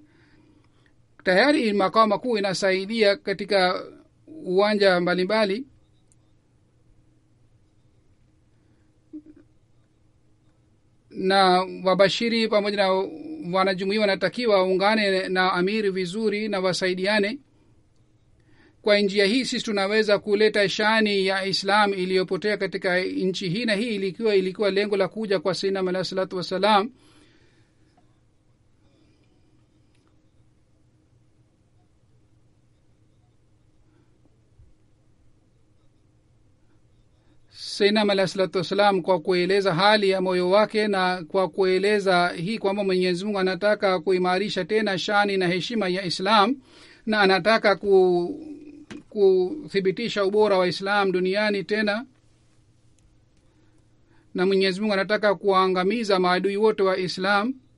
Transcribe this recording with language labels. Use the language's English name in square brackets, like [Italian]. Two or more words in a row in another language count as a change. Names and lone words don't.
[Swahili] Tayari makao makuu inasaidia katika uwanja mbalimbali, na wabashiri pamoja na wanajumuiya wanatakiwa waungane na amiri vizuri na wasaidiane. Kwa njia hii sisi tunaweza kuleta shani ya Islam iliyopotea katika nchi hii, na hii ilikuwa lengo la kuja kwa Sayyidina [Arabic] عليه الصلاة والسلام. [Swahili] Sayyidina [Arabic] عليه الصلاة والسلام [Swahili] kwa kueleza hali ya moyo wake na kwa kueleza hii kwamba Mwenyezi Mungu anataka kuimarisha tena shani na heshima ya Islam, na anataka kuthibitisha ubora wa Islam duniani tena, na Mwenyezi Mungu anataka kuangamiza maadui wote wa Islam.